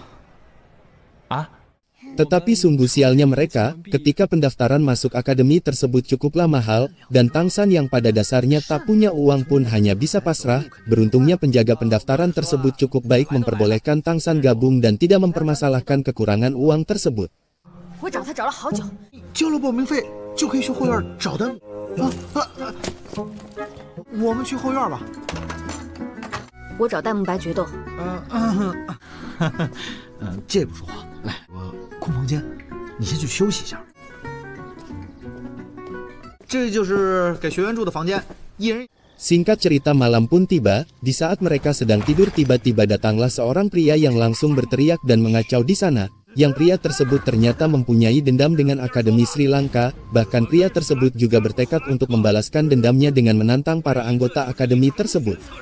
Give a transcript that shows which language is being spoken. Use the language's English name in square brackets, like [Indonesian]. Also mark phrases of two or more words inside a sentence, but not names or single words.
[Indonesian] 啊？ Tetapi sungguh sialnya mereka, ketika pendaftaran masuk akademi tersebut cukuplah mahal, dan Tangsan yang pada dasarnya tak punya uang pun hanya bisa pasrah. Beruntungnya penjaga pendaftaran tersebut cukup baik memperbolehkan Tangsan gabung dan tidak mempermasalahkan kekurangan uang tersebut. [Chinese] 我找他找了好久，交了报名费就可以去后院找他。我们去后院吧。我找戴沐白决斗。这不说话，来，我空房间，你先去休息一下。这就是给学员住的房间，一人。 [Indonesian] Singkat cerita malam pun tiba, di saat mereka sedang tidur tiba-tiba datanglah seorang pria yang langsung berteriak dan mengacau di sana. Yang pria tersebut ternyata mempunyai dendam dengan Akademi Sri Lanka, bahkan pria tersebut juga bertekad untuk membalaskan dendamnya dengan menantang para anggota akademi tersebut.